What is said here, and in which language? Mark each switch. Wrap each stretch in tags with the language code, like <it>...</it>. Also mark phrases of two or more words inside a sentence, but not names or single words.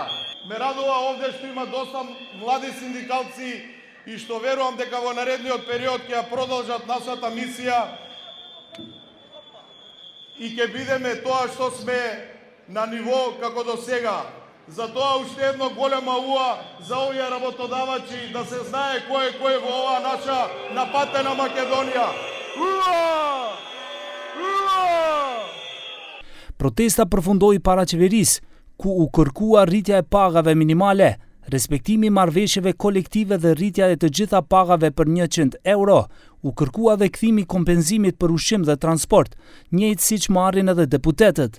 <mk>Ме радува овде што има доста млади синдикалци и што верувам дека во наредниот период ќе ја продолжат нашата мисија и ќе бидеме тоа што сме на ниво како до сега. Затоа уште едно голема уа за овие работодавачи да се знае кој е во оваа наша напатена Македонија. Уа! Уа!</mk> <sq>Protesta përfundoi para qeverisë, ku u kërkua rritja e pagave minimale, respektimi marrëveshjeve kolektive dhe rritja e të gjitha pagave për 100 euro, u kërkua dhe kthimi kompenzimit për ushqim dhe transport, njëjtë siç marrin edhe deputetët.</sq>